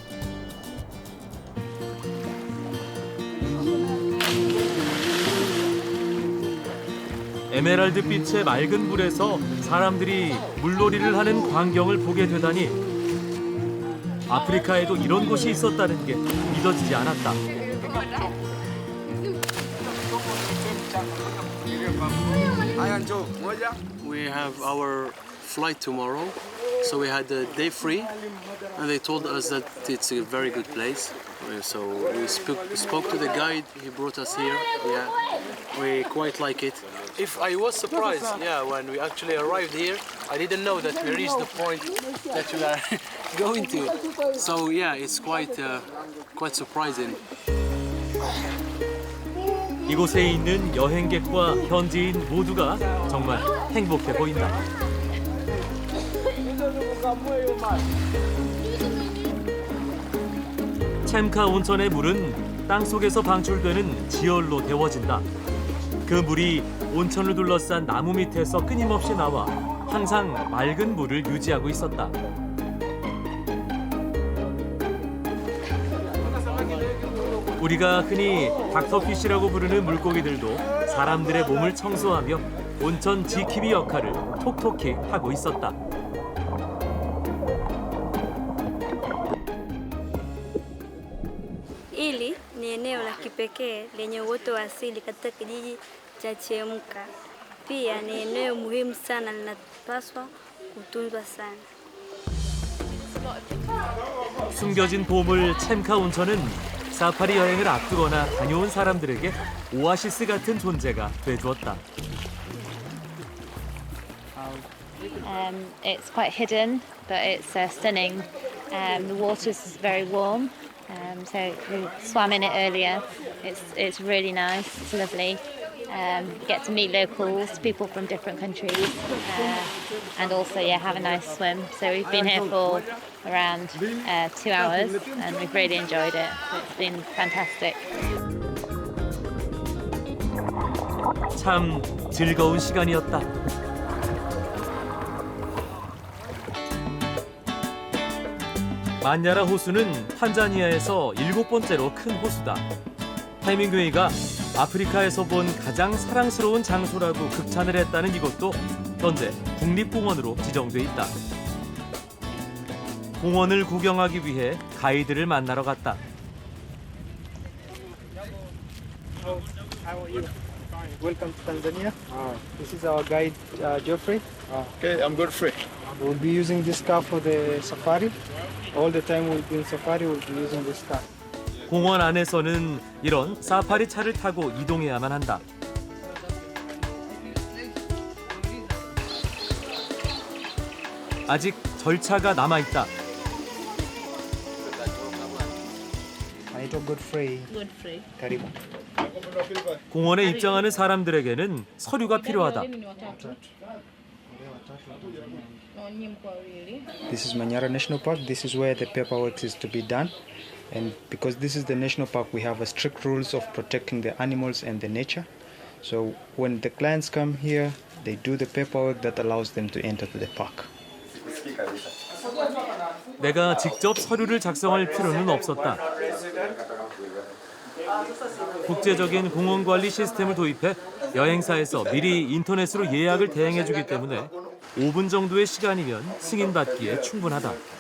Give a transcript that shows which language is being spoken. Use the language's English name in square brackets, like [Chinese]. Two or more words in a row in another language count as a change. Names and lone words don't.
[Korean] 에메랄드빛의 맑은 물에서 사람들이 물놀이를 하는 광경을 보게 되다니 아프리카에도 이런 곳이 있었다는 게 믿어지지 않았다. [English] We have our flight tomorrow, so we had a day free, and they told us that it's a very good place. So we spoke to the guide. He brought us here. Yeah, we quite like it. If I was surprised, yeah, when we actually arrived here, I didn't know that we reached the point that we are going to. So yeah, it's quite surprising. [Korean] 이곳에 있는 여행객과 현지인 모두가 정말 행복해 보인다. 챔카 온천의 물은 땅속에서 방출되는 지열로 데워진다. 그 물이 온천을 둘러싼 나무 밑에서 끊임없이 나와 항상 맑은 물을 유지하고 있었다. 우리가 흔히 닥터피쉬라고 부르는 물고기들도 사람들의 몸을 청소하며 온천 지킴이 역할을 톡톡히 하고 있었다. [Swahili] Hili ni eneo la kipekee lenye uoto wa asili katika kijiji cha Chemka. Pia ni eneo muhimu sana, linapaswa kutunzwa sana. [Korean] 숨겨진 보물 챔카 온천은 사파리 여행을 앞두거나 다녀온 사람들에게 오아시스 같은 존재가 돼주었다. [English] It's quite hidden, but it's stunning. The water's very warm, so we swam in it earlier. It's really nice. It's lovely. You get to meet locals, people from different countries, and also have a nice swim. So we've been here for around 2 hours, and we've really enjoyed it. It's been fantastic. [Korean] 참 즐거운 시간이었다. 만야라 호수는 탄자니아에서 7번째로 큰 호수다. 해밍웨이가 아프리카에서 본 가장 사랑스러운 장소라고 극찬을 했다는 이곳도 현재 국립공원으로 지정돼 있다. 공원을 구경하기 위해 가이드를 만나러 갔다. [English] How are you? Fine. Welcome to Tanzania. This is our guide, Geoffrey. Okay, I'm Godfrey. We'll be using this car for the safari. All the time we'll be in safari, we'll be using this car. [Korean] 공원 안에서는 이런 사파리 차를 타고 이동해야만 한다. 아직 절차가 남아있다. [Swahili] Naitwa Godfrey. Karibu. [Korean] 공원에 입장하는 사람들에게는 서류가 필요하다. [English] This is Manyara National Park. This is where the paperwork is to be done. And because this is the national park, we have a strict rules of protecting the animals and the nature. So when the clients come here, they do the paperwork that allows them to enter to the park. [Korean] 내가 직접 서류를 작성할 필요는 없었다. 국제적인 공원 관리 시스템을 도입해 여행사에서 미리 인터넷으로 예약을 대행해주기 때문에 5분 정도의 시간이면 승인받기에 충분하다.